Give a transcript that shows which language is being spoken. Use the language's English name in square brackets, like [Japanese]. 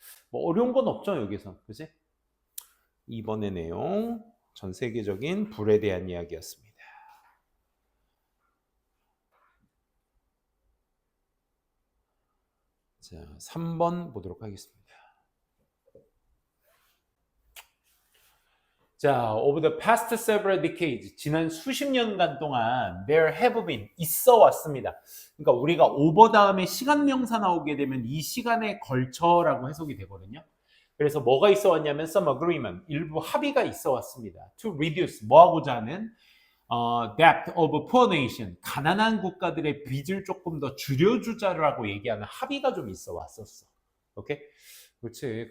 [Korean] 뭐 어려운 건 없죠, 여기서. 그지? 이번의 내용 전 세계적인 불에 대한 이야기였습니다. 자, 3번 보도록 하겠습니다. [English] 자, over the past several decades, [Korean] 지난 수십 년간 동안 [English] there have been, [Korean] 있어 왔습니다. 그러니까 우리가 over 다음에 시간 명사 나오게 되면 이 시간에 걸쳐라고 해석이 되거든요. 그래서 뭐가 있어 왔냐면 [English] some agreement, [Korean] 일부 합의가 있어 왔습니다. [English] to reduce, [Korean] 뭐 하고자 하는 [English] debt of poor nation, [Korean] 가난한 국가들의 빚을 조금 더 줄여주자라고 얘기하는 합의가 좀 있어 왔었어. 오케이? 그렇지.